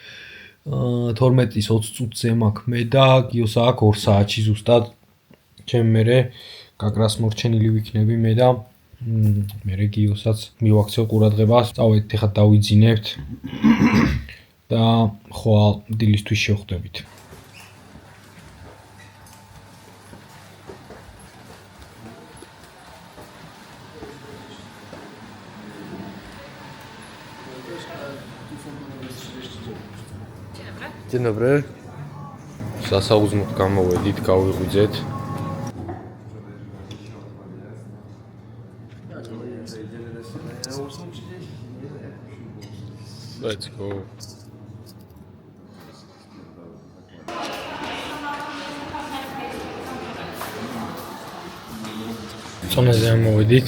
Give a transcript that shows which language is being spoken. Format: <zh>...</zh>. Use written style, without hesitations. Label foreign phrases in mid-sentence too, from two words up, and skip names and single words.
<ka>12:20-ზე მაქვს მე და გიოს აქვს 2 საათში ზუსტად. ჩემ მერე გაკრას მორჩენილი ვიქნები მე და მერე გიოსაც მივაქცევ ყურადღებას. წავედით ახლა დავიძინებთ და ხვალ დილისთვის შევხვდებით.</ka> <pl>Dzień dobry.</pl> <ka>სასაუზმოდ გამოვედით, გავიღვიძეთ.</ka> <en>Let's go.</en> <ka>წონაზე ამოვედით.</ka>